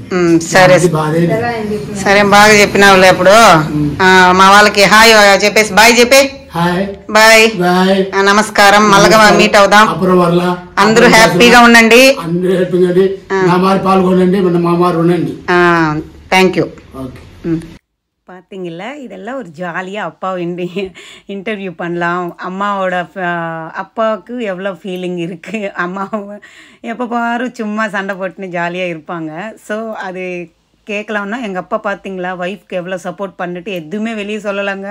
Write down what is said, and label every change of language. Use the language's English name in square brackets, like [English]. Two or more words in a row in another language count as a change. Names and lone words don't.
[Telugu] సరే సరే, బాగా చెప్పినావులే. అప్పుడు మా వాళ్ళకి హాయ్ చెప్పేసి బాయ్ చెప్పే. [English] bye bye, [Telugu] నమస్కారం. మళ్ళగా మీట్ అవుదాం. అందరూ హ్యాపీగా ఉండండి. పాల్గొనండి, మామారు ఉండండి. [Tamil] தேங்க்யூ. பார்த்தீங்கள, இதெல்லாம் ஒரு ஜாலியாக அப்பா இன்டர்வியூ பண்ணலாம். அம்மாவோட அப்பாவுக்கு எவ்வளோ ஃபீலிங் இருக்குது. அம்மாவை எப்போ பாரு சும்மா சண்டை போட்டுன்னு ஜாலியாக இருப்பாங்க. ஸோ அது கேட்கலாம்னா எங்கள் அப்பா பார்த்தீங்களா ஒய்ஃப்க்கு எவ்வளோ சப்போர்ட் பண்ணிட்டு எதுவுமே வெளியே சொல்லலைங்க.